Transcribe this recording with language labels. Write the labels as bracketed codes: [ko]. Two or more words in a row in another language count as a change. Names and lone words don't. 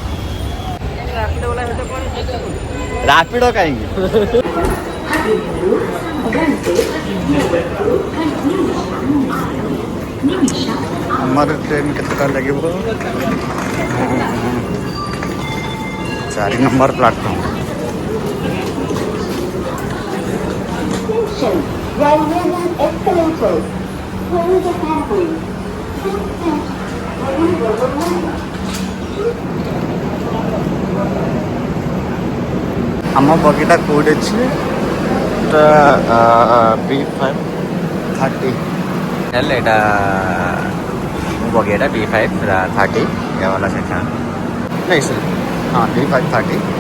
[or] ରାପିଡୋ କାହିଁକି ଆମର ଟ୍ରେନ୍ କେତେଟା ଲାଗିବ 4 [en] number platform Railway escalators. Close the pathway. [or] ଆମ ବଗିଟା କୋଉଠି ଅଛି ଏଟା B530 ହେଲେ ଏଇଟା ମୋ ବଗିଟା B530 [hi] ये वाला सेक्शन नहीं सर हाँ [or] B530